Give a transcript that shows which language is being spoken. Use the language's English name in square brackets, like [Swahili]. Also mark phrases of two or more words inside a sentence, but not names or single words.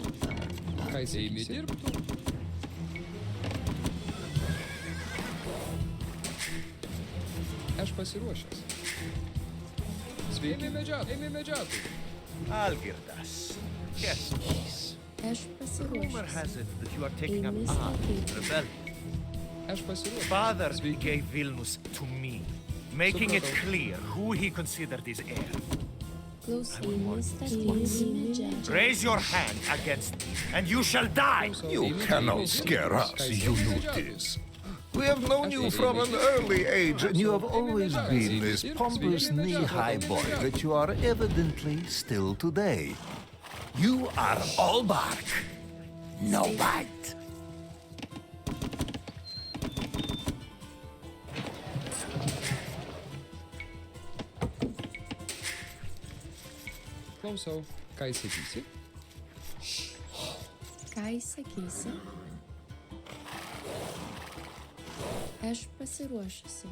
[Lithuanian] Ką įsakysi? Eimi dirbtų. Aš pasiruošęs. Sveiki, eimi medžiatų. Algirdas, Kestutis. [English] Rumor has it that you are taking up arms in rebellion. Father gave Vilnius to me, making it clear who he considered his heir. Raise your hand against me, and you shall die! You cannot scare us, you knew this. We have known you from an early age, and you have always been this pompous knee-high boy that you are evidently still today. You are all bark, no bite. [Lithuanian] Klausau, ką įsakysi? Ką įsakysi? Aš pasiruošusi.